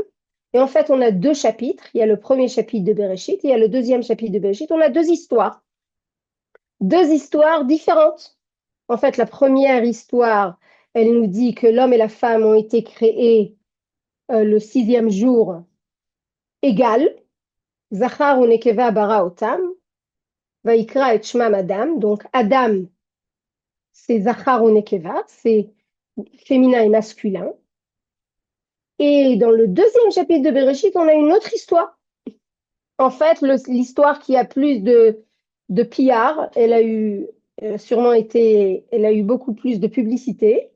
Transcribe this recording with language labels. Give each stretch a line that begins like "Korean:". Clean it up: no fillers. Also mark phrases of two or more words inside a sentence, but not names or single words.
French: Et en fait, on a deux chapitres. Il y a le premier chapitre de Bereshit et il y a le deuxième chapitre de Bereshit. On a deux histoires différentes. En fait, la première histoire, elle nous dit que l'homme et la femme ont été créés le sixième jour égal.
Hebrew: זכר ונקבה ברא אותם. ויקרא את שמם אדם.
French: Donc, Adam, c'est
Hebrew: זכר ונקבה,
French: c'est féminin et masculin. Et dans le deuxième chapitre de Bereshit, on a une autre histoire. En fait, l'histoire qui a plus de PR, elle a eu beaucoup plus de publicité.